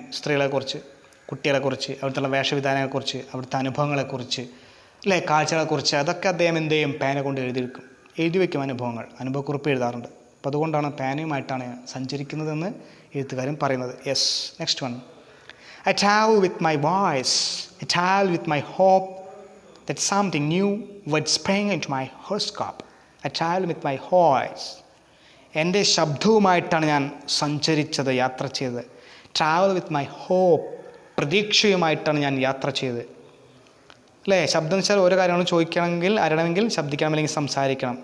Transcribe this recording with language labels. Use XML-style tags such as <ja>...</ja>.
<ml>സ്ത്രീകളെക്കുറിച്ച്, കുട്ടികളെക്കുറിച്ച്, അവിടുത്തെ വേഷവിധാനങ്ങളെക്കുറിച്ച്, അവിടുത്തെ അനുഭവങ്ങളെക്കുറിച്ച്, അല്ലേ, കാഴ്ചകളെക്കുറിച്ച്, അതൊക്കെ അദ്ദേഹം എന്ത് ചെയ്യും, പേന കൊണ്ട് എഴുതി വയ്ക്കും. അനുഭവക്കുറിപ്പ് എഴുതാറുണ്ട്. അപ്പോൾ അതുകൊണ്ടാണ് പേനയുമായിട്ടാണ് സഞ്ചരിക്കുന്നതെന്ന് എഴുത്തുകാരൻ പറയുന്നത്.</ml> <en>Yes, next one. I travel with my voice. I travel with my hope that something new would spring into my horoscope. I travel with my voice.</en> <ml>എൻ്റെ ശബ്ദവുമായിട്ടാണ് ഞാൻ സഞ്ചരിച്ചത്, യാത്ര ചെയ്തത്.</ml> <en>travel with my hope,</en> <ml>പ്രതീക്ഷയുമായിട്ടാണ് ഞാൻ യാത്ര ചെയ്തത്. അല്ലേ? ശബ്ദം വെച്ചാൽ ഓരോ കാര്യങ്ങളും ചോദിക്കണമെങ്കിൽ അറിയണമെങ്കിൽ ശബ്ദിക്കണം, അല്ലെങ്കിൽ സംസാരിക്കണം.</ml>